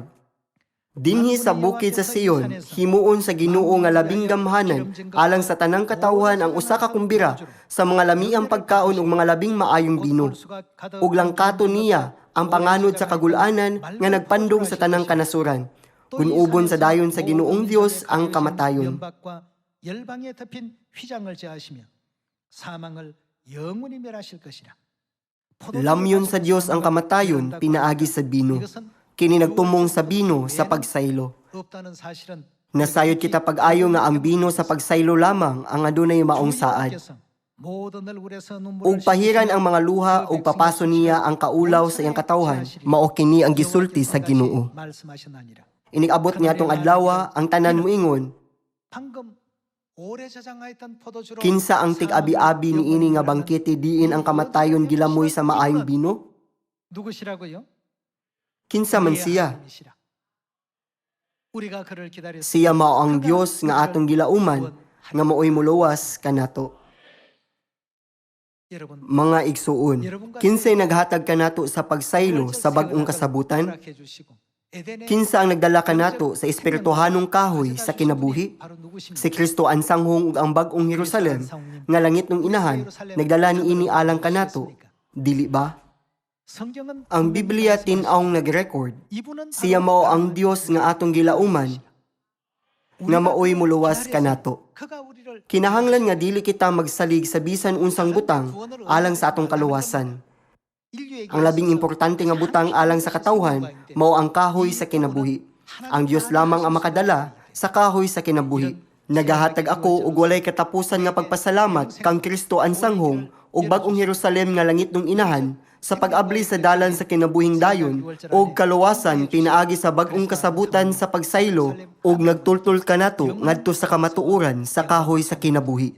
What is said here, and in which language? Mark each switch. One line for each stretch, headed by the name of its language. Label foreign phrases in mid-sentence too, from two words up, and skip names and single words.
Cebuano: Dinhi sa bukid sa Sion, himuon sa Ginoo nga labing gamhanan alang sa tanang katawhan ang usa ka kumbira sa mga lamiang pagkaon ug mga labing maayong bino. Ug langkato niya ang panganod sa kagul-anan nga nagpandong sa tanang kanasuran. Gunubon sa dayon sa Ginoong Dios ang kamatayon.
Korean: 사망을 영원히 멸하실 것이라.
Cebuano: Lamyon sa Dios ang kamatayon, pinaagi sa bino. Kini nagtumong sa bino sa pagsaylo.
Korean: 없다는 사실은
Cebuano: Nasayod kita pag-ayo nga ang bino sa pagsaylo lamang ang adunay maong saad. Ug pahiran ang mga luha ug papaso niya ang kaulaw sa iyang katawhan, mao kini ang gisulti sa Ginoo. Inig-abot niya atong adlaw ang tanan moingon, kinsa ang tig-abi-abi niini nga bangkete diin ang kamatayon gilamoy sa maayong bino?
Korean: 누구시라고요?
Cebuano: Kinsa man siya?
Korean: 우리가 그를 기다렸습니다.
Cebuano: Siya mao ang Dios nga atong gilauman nga maoy muluwas kanato.
Korean: 여러분,
Cebuano: Mga igsuon, kinsay naghatag kanato sa pagsaylo sa bag-ong kasabutan?
Korean: 허락해 주시고 에덴의
Cebuano: Kinsa ang nagdala kanato sa espirituhanong kahoy sa kinabuhi?
Korean: 바로 누구십니까?
Cebuano: Si Kristo ang sanghong ug ang bag-ong Jerusalem nga langit ng inahan, nagdala ni ini alang kanato. Dili ba?
Korean: 성경은
Cebuano: Ang Biblia tin-awng nag-record,
Korean: 이분은
Cebuano: siya mao ang Dios nga atong gilauman nga maoy muluwas kanato.
Korean: 그가 우리를
Cebuano: Kinahanglan nga dili kita magsalig sa bisan unsang butang alang sa atong kaluwasan.
Korean: 인류에게
Cebuano: Ang labing importante nga butang alang sa katawhan mao ang kahoy sa kinabuhi. Ang Dios lamang ang makadala sa kahoy sa kinabuhi. Nagahatag ako og walay katapusan nga pagpasalamat kang Kristo ang sanghong ug bag-ong Jerusalem nga langit ng inahan sa pag-abli sa dalan sa kinabuhing dayon ug kaluwasan pinaagi sa bag-ong kasabutan sa pagsaylo ug nagtultol kanato ngadto sa kamatuoran sa kahoy sa kinabuhi.